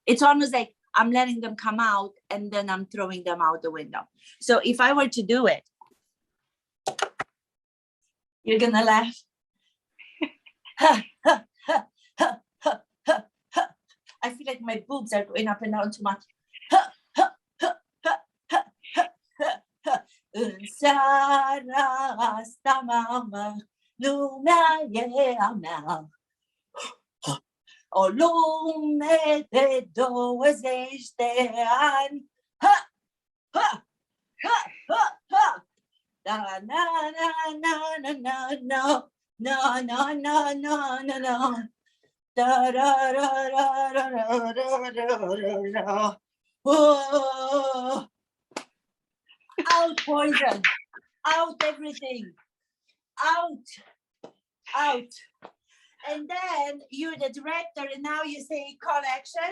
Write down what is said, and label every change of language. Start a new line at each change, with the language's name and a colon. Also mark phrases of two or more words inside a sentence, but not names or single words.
English: It's almost like I'm letting them come out and then I'm throwing them out the window. So if I were to do it, you're gonna laugh. I feel like my boobs are going up and down too much.
Romanian: O lume de 20 de ani. Ha! Ha! Ha! Ha! Ha! Na na na na na na no. No no no no no no. Da da da da da da da da da.
English: Whoa. Out poison. Out everything. Out. And then you're the director, and now you say call action.